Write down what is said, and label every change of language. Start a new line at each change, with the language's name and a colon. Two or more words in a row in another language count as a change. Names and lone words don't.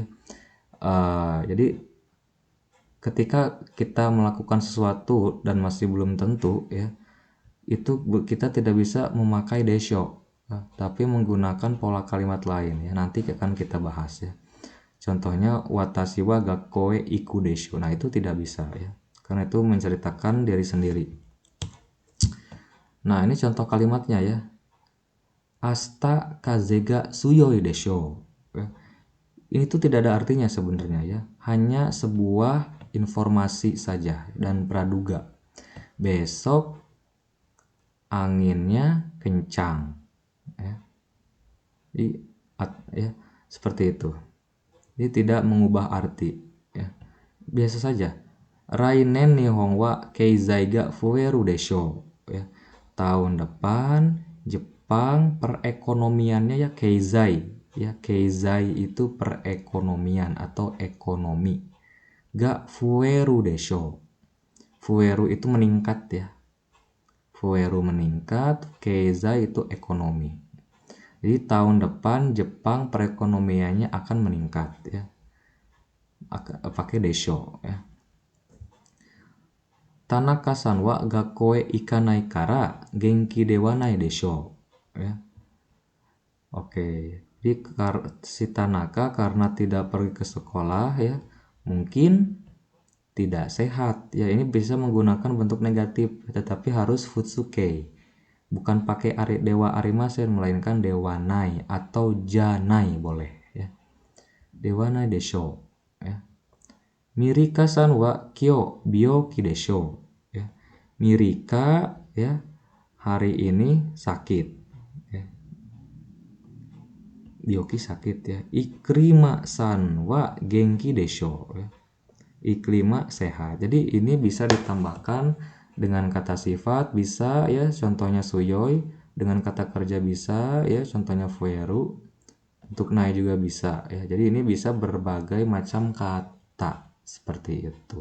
Indonesian: Jadi ketika kita melakukan sesuatu dan masih belum tentu ya, itu kita tidak bisa memakai desho, tapi menggunakan pola kalimat lain ya. Nanti akan kita bahas ya.
Japanese: Contohnya 私は学校へ行くでしょ.
Indonesian: Nah, itu tidak bisa ya. Karena itu menceritakan diri sendiri. Nah, ini contoh kalimatnya ya.
Japanese: 明日風が強いでしょ.
Indonesian: Ya. Ini tuh tidak ada artinya sebenarnya ya. Hanya sebuah informasi saja dan praduga. Besok anginnya kencang ya. Ya, seperti itu. Ini tidak mengubah arti ya. Biasa saja.
Japanese: 来年日本は経済が増えるでしょ ya.
Indonesian: Tahun depan Jepang perekonomiannya ya keizai ya. Keizai itu perekonomian atau ekonomi.
Japanese: が増えるでしょ.
Indonesian: Fueru itu meningkat ya. Fueru meningkat, keizai itu ekonomi. Jadi tahun depan Jepang perekonomiannya akan meningkat ya. Pakai desho ya.
Japanese: 田中さんは学校へ行かないから元気ではないでしょ ya.
Indonesian: Oke. Jadi si Tanaka karena tidak pergi ke sekolah ya, mungkin tidak sehat ya. Ini bisa menggunakan bentuk negatif, tetapi harus futsuke, bukan pakai
Japanese: ではありません,
Indonesian: melainkan
Japanese: ではない
Indonesian: atau janai boleh ya.
Japanese: ではないでしょ ya. ミリカさんは今日病気でしょ ya.
Indonesian: Mirika ya hari ini sakit ya. Byoki sakit ya.
Japanese: イクリマさんは元気でしょ ya.
Indonesian: Iklima sehat. Jadi ini bisa ditambahkan dengan kata sifat bisa ya, contohnya suyoi, dengan kata kerja bisa ya, contohnya fueru. Untuk nai juga bisa ya. Jadi ini bisa berbagai macam kata seperti itu.